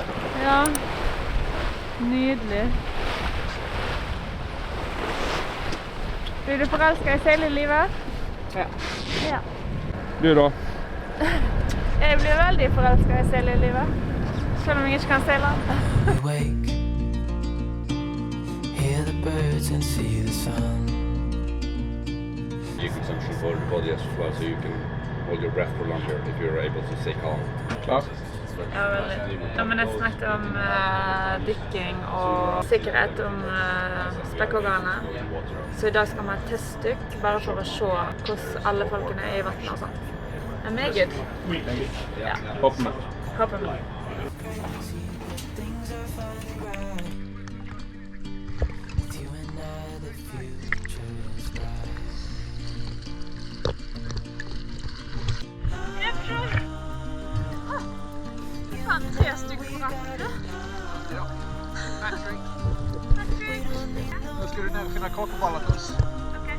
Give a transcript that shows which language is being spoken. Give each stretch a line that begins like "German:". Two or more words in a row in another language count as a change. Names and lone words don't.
Norwegian: Ja, nydelig. Blir du forelsket i seilelivet? Ja. Ja. Du da? Jeg blir veldig forelsket i seilelivet. Selv om jeg ikke kan seile.
English: Wake, hear the birds and see the sun. You consumption for the body as well, so you can hold your breath for longer if you're able to stay calm.
Norwegian: Klar? Ja, veldig. Ja, men jeg snakket om dykking og sikkerhet om spekkhoggerne. Så i dag skal vi ha et testdykk, bare for å se hvordan alle folkene er i vannet og sånt. Det er meget. Ja. Hopp med. Håper vi. Fan, 3 stykker på ratten. Ja, Patrick.
Swedish: Nu ska du ner och finna kakaobollar till oss. Okej.